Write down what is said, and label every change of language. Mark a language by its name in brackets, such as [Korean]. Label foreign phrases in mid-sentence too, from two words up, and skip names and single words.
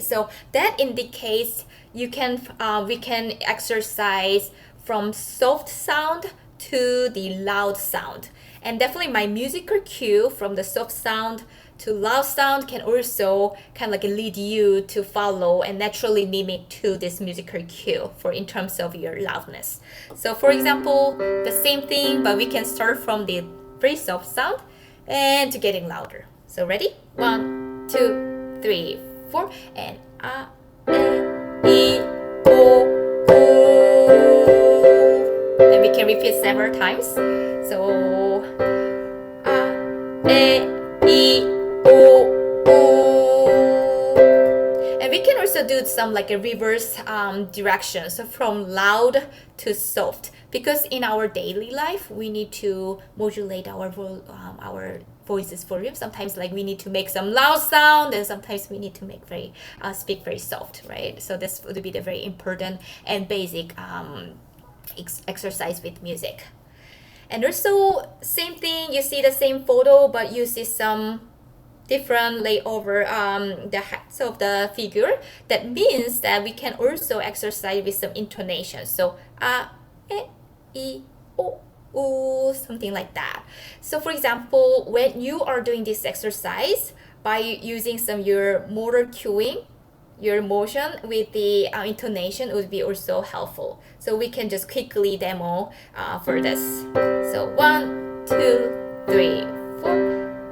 [English] So that indicates we can exercise from soft sound to the loud sound, and definitely my musical cue from the soft sound to loud sound can also kind of like lead you to follow and naturally mimic to this musical cue for in terms of your loudness. So for example, the same thing, but we can start from the very soft sound and to getting louder. So ready? 1, 2, 3, 4, and a, e, o, u. And we can repeat several times. So a, e, o, some like a reverse direction, so from loud to soft, because in our daily life we need to modulate our voices volume. Sometimes like we need to make some loud sound, and sometimes we need to make very speak very soft, right? So this would be the very important and basic exercise with music. And also same thing, you see the same photo, but you see some different layover the heights of the figure. That means that we can also exercise with some intonation. So e, o, u, something like that. So for example, when you are doing this exercise, by using some your motor cueing, your motion with the intonation would be also helpful. So we can just quickly demo for this. So 1, 2, 3, 4.